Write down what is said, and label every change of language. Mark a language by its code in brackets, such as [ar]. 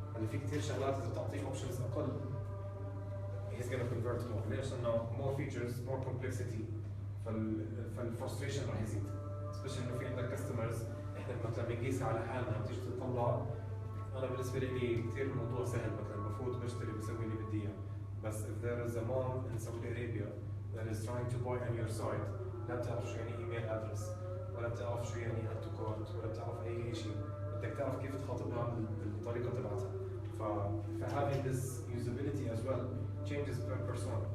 [ar] يعني في كثير شغلات إذا بتعطيه options أقل [en] he's gonna convert more. [ar] ليش؟ إنه [en] more features, more complexity [ar] فالfrustration راح يزيد. especially إنه في عندك customers إحنا مثلا بنقيسها على حالنا بتيجي تطلع. أنا بالنسبة لي كثير الموضوع سهل مثلا بفوت بشتري بسوي اللي بدي إياه. [en] بس if there is a mom in Saudi Arabia that is trying to buy on your site [ar] لا بتعرف شو يعني ايميل ادرس ولا بتعرف شو يعني add to cart ولا بتعرف اي شيء. بدك تعرف كيف تخاطبها بالطريقه تبعتها. [en] having this usability as well changes per person.